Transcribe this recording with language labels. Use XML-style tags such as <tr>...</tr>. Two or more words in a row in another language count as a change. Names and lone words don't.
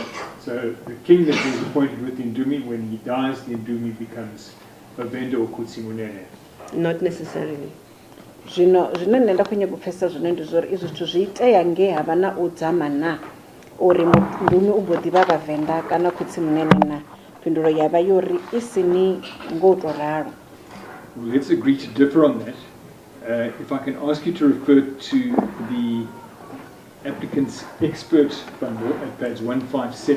<en>So the king that was appointed with the Indumi, when he dies, the Indumi becomes Vhavenda or Kotsimunene. Not necessarily.</en> <ve>Zvino nṋe nda khou nyaga u pfesesa zwone ndi zwori izwi zwithu zwi itea nge havha na u dzama na uri Ndumi u mbo ḓivha Vhavenda kana Khotsimunene na. Phindulo yavha yo ri isini ngo to ralo.</ve> <en>Well, let's agree to differ on that. If I can ask you to refer to the applicant's expert bundle at page 157.</en>